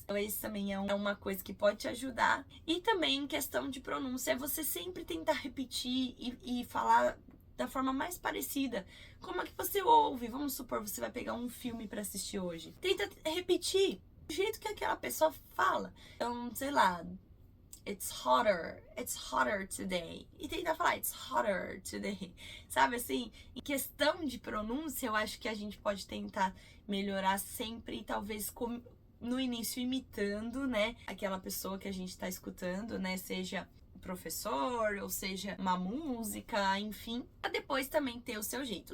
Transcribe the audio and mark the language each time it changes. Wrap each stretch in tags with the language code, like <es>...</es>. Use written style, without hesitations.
<pt>Então esse também é uma coisa que pode te ajudar. E também em questão de pronúncia, é você sempre tentar repetir e falar da forma mais parecida. Como é que você ouve? Vamos supor, você vai pegar um filme para assistir hoje. Tenta repetir do jeito que aquela pessoa fala. Então, sei lá,</pt> <en>it's hotter today.</en> <pt>E tentar falar,</pt> <en>it's hotter today.</en> <pt>Sabe assim? Em questão de pronúncia, eu acho que a gente pode tentar melhorar sempre, talvez no início imitando, né, aquela pessoa que a gente tá escutando, né, seja professor, ou seja, uma música, enfim, pra depois também ter o seu jeito.</pt>